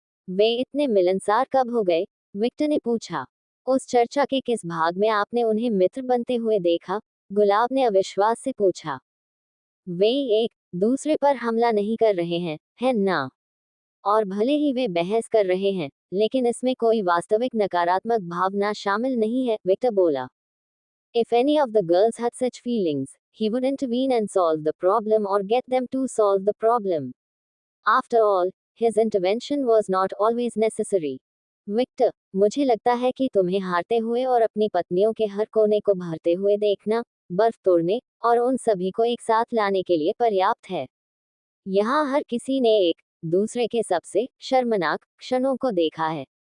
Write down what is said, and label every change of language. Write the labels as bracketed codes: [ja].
[hi] वे इतने मिलनसार कब हो गए? विक्टर ने पूछा। उस चर्चा के किस भाग में आपने उन्हें मित्र बनते हुए देखा? गुलाब ने अविश्वास से पूछा। वे एक दूसरे पर हमला नहीं कर रहे हैं, है ना? और भले ही वे बहस कर रहे हैं, लेकिन इसमें कोई वास्तविक नकारात्मक भावना शामिल नहीं है, विक्टर बोला। [en] If any of the girls had such feelings, he would intervene and solve the problem or get them to solve the problem. After all, his intervention was not always necessary. [hi] Victor, मुझे लगता है कि तुम्हें हारते हुए और अपनी पत्नियों के हर कोने को भरते हुए देखना, बर्फ तोड़ने और उन सभी को एक साथ लाने के लिए पर्याप्त है। यहाँ हर किसी ने एक दूसरे के सबसे शर्मनाक क्षणों को देखा है।